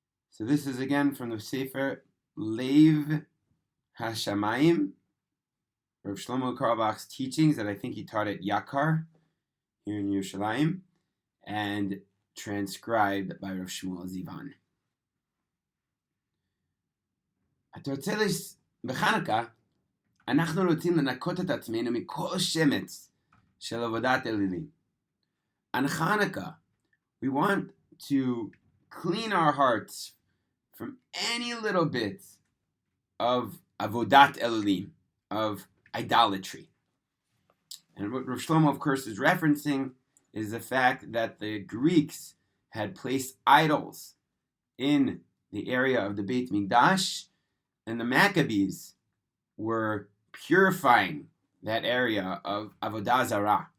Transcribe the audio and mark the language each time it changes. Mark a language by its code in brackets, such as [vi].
[en] So this is again from the Sefer Lev Hashamayim, Rav Shlomo Carlebach's teachings that I think he taught at Yakar here in Yerushalayim, and transcribed by Rav Shmuel Zivan. [he] בחנוכה אנחנו רוצים לנקות את עצמנו מכל שמץ של עבודת אלילים. [en] On Chanukah, we want to clean our hearts from any little bit of avodat elilim, of idolatry. And what Rav Shlomo, of course, is referencing is the fact that the Greeks had placed idols in the area of the Beit Mikdash, and the Maccabees were purifying that area of Avodah Zarah.